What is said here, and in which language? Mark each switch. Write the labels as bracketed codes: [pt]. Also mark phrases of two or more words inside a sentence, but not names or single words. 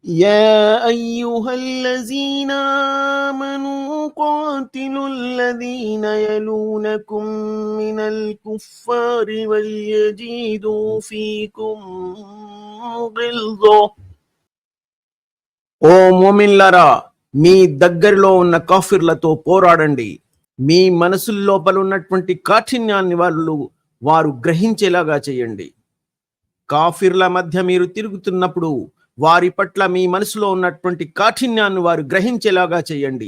[ar] يا أيها الذين آمنوا قاتلوا الذين يلونكم من الكفار وليجدوا فيكم غلظة. [te] ఓ మోమిన్లారా, మీ దగ్గరలో ఉన్న కాఫిర్లతో పోరాడండి. మీ మనసుల లోపల ఉన్నటువంటి కాఠిన్యాన్ని వారు గ్రహించేలాగా చేయండి. కాఫిర్ల మధ్య మీరు తిరుగుతున్నప్పుడు వారి పట్ల మీ మనసులో ఉన్నటువంటి కాఠిన్యాన్ని వారు గ్రహించేలాగా చేయండి.